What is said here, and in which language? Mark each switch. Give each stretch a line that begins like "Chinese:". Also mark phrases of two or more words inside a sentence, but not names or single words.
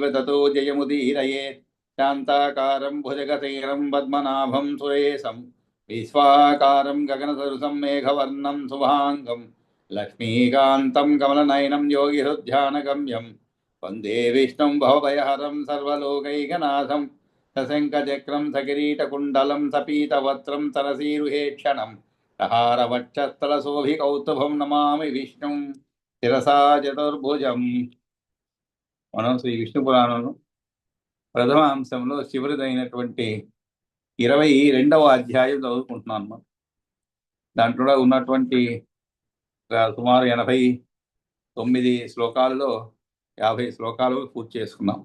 Sanskrit: ततो जयमुदीरयेत् शान्ताकारं भुजगशयनं पद्मनाभं सुरेशं विश्वाकारं गगनसदृशं मेघवर्णं शुभाङ्गं लक्ष्मीकान्तं कमलनयनं योगिहृद्ध्यानगम्यं वन्दे विष्णुं भवभयहरं सर्वलोकैकनाथं सशङ्खचक्रं सकिरीटकुण्डलं सपीतवस्त्रं सरसीरुहेक्षणम् हारवक्षस्थलशोभिकौस्तुभं नमामि विष्णुं శిరసా చతుర్భుజం.
Telugu: మనం శ్రీ విష్ణు పురాణంలో ప్రథమ అంశంలో చివరిదైనటువంటి 22వ అధ్యాయం చదువుకుంటున్నాను మనం. దాంట్లో ఉన్నటువంటి సుమారు 89 శ్లోకాలలో 50 శ్లోకాలు పూర్తి చేసుకున్నాం.